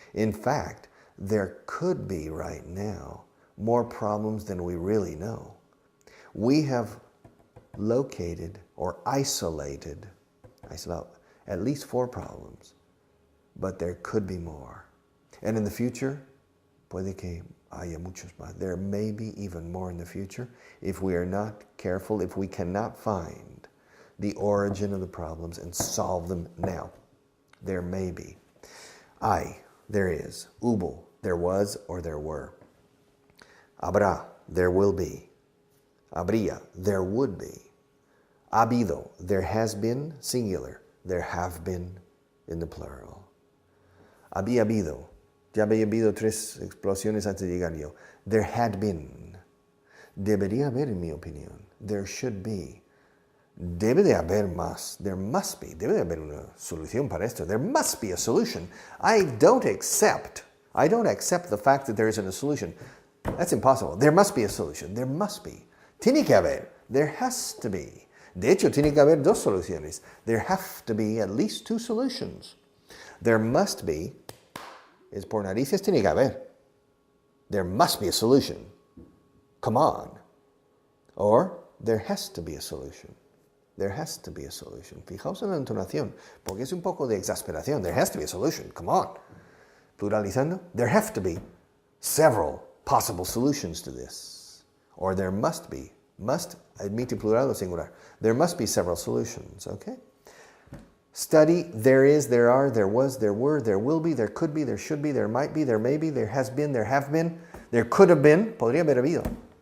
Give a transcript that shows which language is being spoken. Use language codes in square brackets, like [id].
[en] In fact, there could be right now more problems than we really know. We have located or isolated at least 4 problems, but there could be more. And in the future, [es] puede que haya muchos más. [en] There may be even more in the future if we are not careful, if we cannot find the origin of the problems and solve them now. There may be. There is. [es] Hubo, [en] there was or there were. [es] Habrá, [en] there will be. [es] Habría, [en] there would be. [es] Habido, [en] there has been, singular. There have been, in the plural. [es] Había habido. Ya había habido 3 explosiones antes de llegar yo. [en] There had been. [es] Debería haber, en mi opinión. [en] There should be. [es] Debe de haber más. [en] There must be. [es] Debe de haber una solución para esto. [en] There must be a solution. I don't accept I don't accept the fact that there isn't a solution. That's impossible. There must be a solution. There must be. [es] Tiene que haber. [en] There has to be. [es] De hecho, tiene que haber dos soluciones. [en] There have to be at least two solutions. There must be is [es] por narices tiene que haber. [en] There must be a solution. Come on. Or there has to be a solution. There has to be a solution. [es] Fijaos en la entonación, porque es un poco de exasperación. [en] There has to be a solution. Come on. [es] Pluralizando, [en] there have to be several possible solutions to this. Or there must be. Must, admite plural o singular. There must be several solutions, okay? Study, there is, there are, there was, there were, there will be, there could be, there should be, there might be, there may be, there has been, there have been, there could have been, [es] podría haber habido.